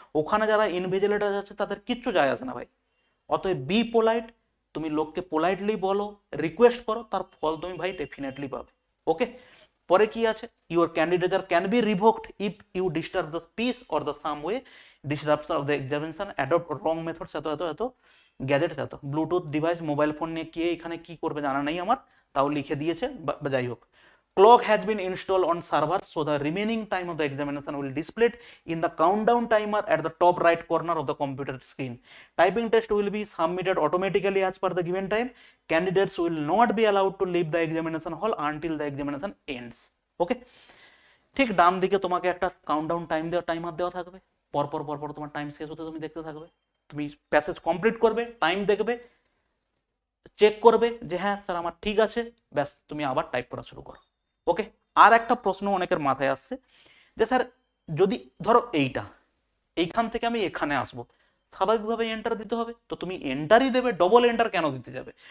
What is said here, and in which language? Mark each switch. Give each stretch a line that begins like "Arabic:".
Bangla: ওখানে যারা ইনভিজিলেটর আছে তাদের কিচ্ছু যায় আসে না ভাই। অতএব বি পোলাইট, তুমি লোককে পোলাইটলি বলো, রিকোয়েস্ট করো, তার ফল তুমি ভাই ডেফিনেটলি পাবে। ওকে? পরে কি আছে,
English: your candidature can be revoked if you disturb the speech or the some way disruption of the examination, adopt wrong methods,
Bangla: এত এত এত গ্যাজেটস, এত ব্লুটুথ ডিভাইস, মোবাইল ফোন নিয়ে কে এখানে কি করবে জানা নেই আমার, তাও লিখে দিয়েছে বা যাই হোক।
English: Clock has been installed on servers, so the remaining time of the examination will displayed in the countdown timer at the top right corner of the computer screen. Typing test will be submitted automatically as per the given time. Candidates will not be allowed to leave the examination hall until the examination ends. Okay?
Bangla: ঠিক ডান দিকে তোমাকে একটা countdown timer দেওয়া থাকবে, পরপর পরপর তোমার time শেষ হতে তুমি দেখতে থাকবে, তুমি প্যাসেজ কমপ্লিট করবে, টাইম দেখবে, চেক করবে যে হ্যাঁ স্যার আমার ঠিক আছে, ব্যাস তুমি আবার টাইপ করা শুরু করো। ওকে? আর একটা প্রশ্ন অনেকের মাথায় আসছে যে স্যার যদি ধরো এইখান থেকে আমি এখানে আসবো, স্বাভাবিকভাবে এন্টার দিতে হবে, তো তুমি এন্টারই দেবে, ডবল এন্টার কেন দিতে যাবে?